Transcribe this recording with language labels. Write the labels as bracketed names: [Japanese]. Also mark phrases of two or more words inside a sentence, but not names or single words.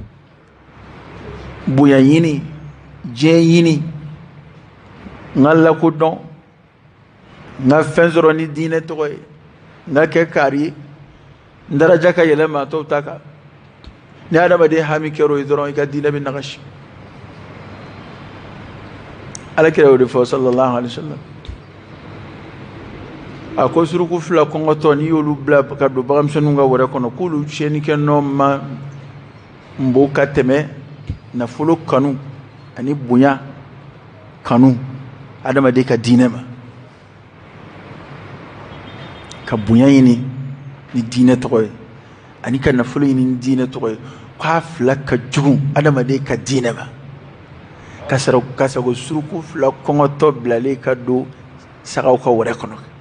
[Bambara] bonya ɲini diɲɛ ɲini n ka lakodɔn n ka fɛn sɔrɔ ni diinɛ tɔgɔ ye n ka kɛ kaari ye n daraja ka yɛlɛ maa tɔw ta kan ni adamaden hami kɛra o ye dɔrɔn i ka diinɛ bɛ nagasi alakira y'o de fɔ [Arabic] صلى الله عليه وسلم [Bambara] a ko suruku fila kɔngɔtɔ n'i y'olu bila ka don baganmisɛnninw ka wɛrɛ kɔnɔ k'olu tiɲɛnikɛ nɔ ma bon ka tɛmɛ nafolo kanu ani bonya kanu adamaden ka diinɛ ma ka bonya ɲini ni diinɛ tɔgɔ ye ani ka nafolo ɲini ni diinɛ tɔgɔ ye k'a fila ka jugu adamaden ka diinɛ ma ka sago suruku fila kɔngɔtɔ bilalen ka don sagaw ka wɛrɛ kɔnɔ